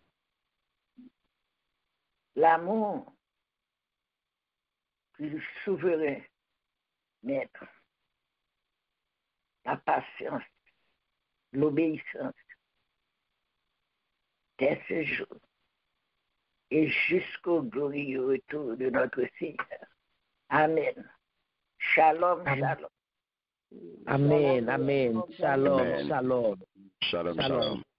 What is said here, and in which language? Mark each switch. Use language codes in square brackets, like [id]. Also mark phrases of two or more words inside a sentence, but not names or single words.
[fr] L'amour du souverain maître. La patience, l'obéissance dès ce jour et jusqu'au glorieux retour de notre Seigneur. [he] אמן. שלום, שלום. אמן, אמן. שלום, Amen. shalom. שלום, שלום.